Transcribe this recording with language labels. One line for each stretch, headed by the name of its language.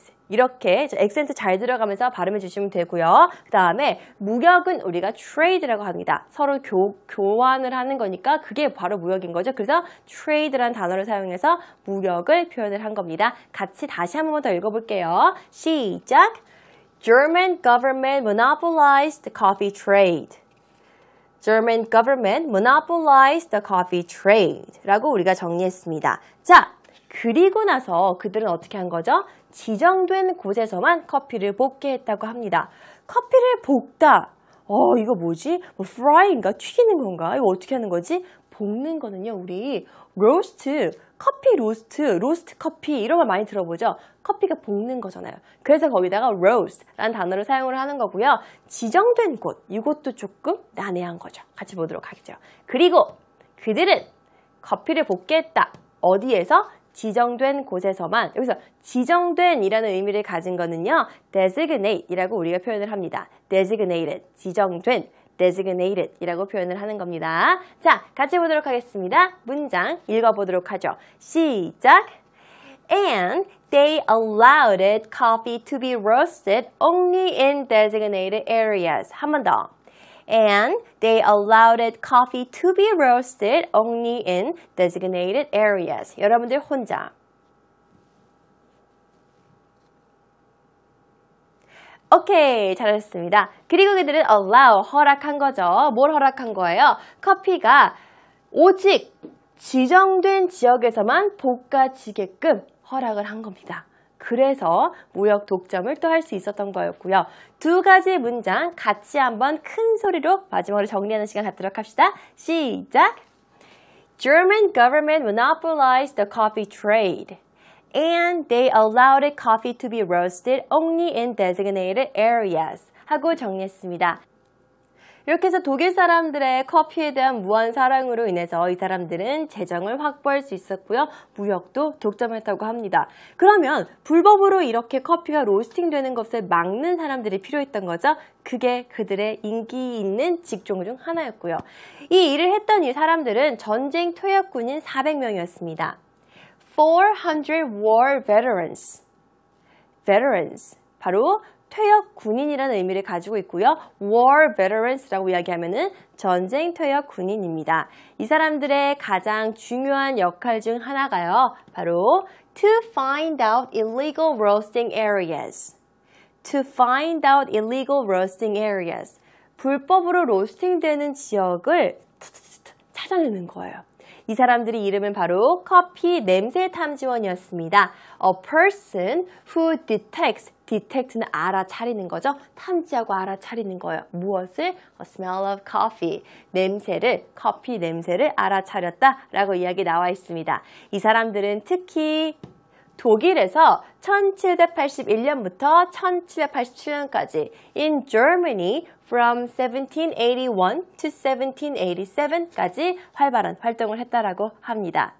Korean: 이렇게 액센트 잘 들어가면서 발음해 주시면 되고요. 그 다음에 무역은 우리가 trade라고 합니다. 서로 교환을 하는 거니까 그게 바로 무역인 거죠. 그래서 trade라는 단어를 사용해서 무역을 표현을 한 겁니다. 같이 다시 한 번만 더 읽어볼게요. 시작!
English: German government monopolized the coffee trade. German government monopolized the coffee trade.
Korean: 라고 우리가 정리했습니다. 자, 그리고 나서 그들은 어떻게 한 거죠? 지정된 곳에서만 커피를 볶게 했다고 합니다. 커피를 볶다. 이거 뭐지? fry인가? 튀기는 건가? 이거 어떻게 하는 거지? 볶는 거는요, 우리 로스트, 커피 로스트 커피 이런 걸 많이 들어보죠? 커피가 볶는 거잖아요. 그래서 거기다가 roast라는 단어를 사용을 하는 거고요. 지정된 곳, 이것도 조금 난해한 거죠. 같이 보도록 하겠죠. 그리고 그들은 커피를 볶게 했다. 어디에서? 지정된 곳에서만. 여기서 지정된 이라는 의미를 가진 거는요. designate 이라고 우리가 표현을 합니다. designated, 지정된. designated 이라고 표현을 하는 겁니다. 자, 같이 보도록 하겠습니다. 문장 읽어보도록 하죠. 시작!
English: And they allowed coffee to be roasted only in designated areas.
Korean: 한 번 더.
English: And they allowed coffee to be roasted only in designated areas.
Korean: 여러분들 혼자. 오케이, 잘하셨습니다. 그리고 그들은 allow, 허락한 거죠. 뭘 허락한 거예요? 커피가 오직 지정된 지역에서만 볶아지게끔 허락을 한 겁니다. 그래서 무역 독점을 또 할 수 있었던 거였고요. 두 가지 문장 같이 한번 큰 소리로 마지막으로 정리하는 시간 갖도록 합시다. 시작!
English: German government monopolized the coffee trade. And they allowed coffee to be roasted only in designated areas.
Korean: 하고 정리했습니다. 이렇게 해서 독일 사람들의 커피에 대한 무한 사랑으로 인해서 이 사람들은 재정을 확보할 수 있었고요. 무역도 독점했다고 합니다. 그러면 불법으로 이렇게 커피가 로스팅 되는 것을 막는 사람들이 필요했던 거죠. 그게 그들의 인기 있는 직종 중 하나였고요. 이 일을 했던 이 사람들은 전쟁 퇴역군인 400명이었습니다.
English: 400 war veterans. veterans.
Korean: 바로 퇴역 군인이라는 의미를 가지고 있고요. war veterans라고 이야기하면은 전쟁 퇴역 군인입니다. 이 사람들의 가장 중요한 역할 중 하나가요.
English: 바로 to find out illegal roasting areas. to find out illegal roasting areas.
Korean: 불법으로 로스팅되는 지역을 찾아내는 거예요. 이 사람들의 이름은 바로 커피 냄새 탐지원이었습니다.
English: A person who detects, detect는
Korean: 알아차리는 거죠. 탐지하고 알아차리는 거예요. 무엇을?
English: A smell of coffee.
Korean: 냄새를, 커피 냄새를 알아차렸다라고 이야기 나와 있습니다. 이 사람들은 특히 독일에서 1781년부터 1787년까지
English: in Germany from 1781 to 1787
Korean: 까지 활발한 활동을 했다라고 합니다.